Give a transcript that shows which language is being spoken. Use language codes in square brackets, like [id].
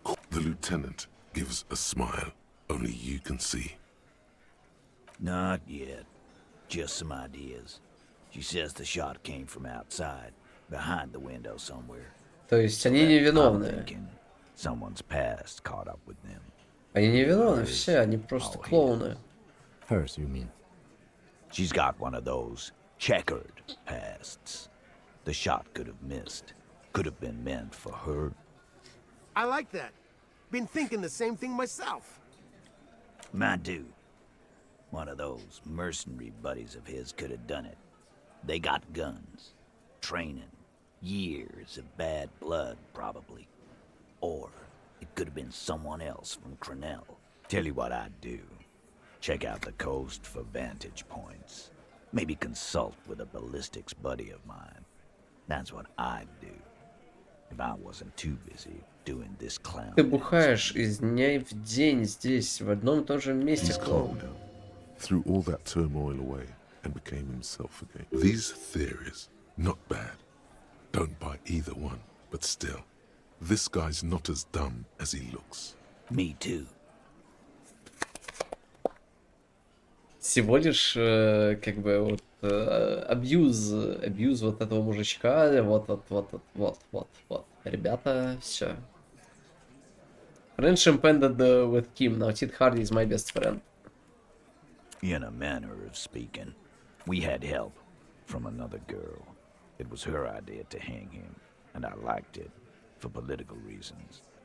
[en] The lieutenant gives a smile only you can see. Not yet. Just some ideas. She says the shot came from outside, behind the window somewhere. [ru] То есть они невиновные. [en] Someone's past caught up with them. [ru] Они невиновны все, они просто клоуны. [en] Hers, you mean? She's got one of those checkered pasts. The shot could have missed. Could have been meant for her. I like that. Been thinking the same thing myself. My dude. One of those mercenary buddies of his could have done it. They got guns. Training. Years of bad blood, probably. Or it could have been someone else from Crenell. Tell you what I'd do. Check out the coast for vantage points. Maybe consult with a ballistics buddy of mine. That's what I'd do. If I wasn't too busy doing this clown. [ru] Ты бухаешь из дня в день здесь, в одном и том же месте, [en] He's [ru] клоун. [en] calmed now, threw all that turmoil away, and became himself again. These theories, not bad. Don't buy either one, but still, this guy's not as dumb as he looks. Me too. [ru] Всего лишь, как бы, вот, абьюз вот этого мужичка, вот. Ребята, все. [en] Friendship ended with Kim, now Ted Hardy is my best friend. In a manner of speaking, we had help from another girl. It was her idea to hang him, and I liked it, for political reasons.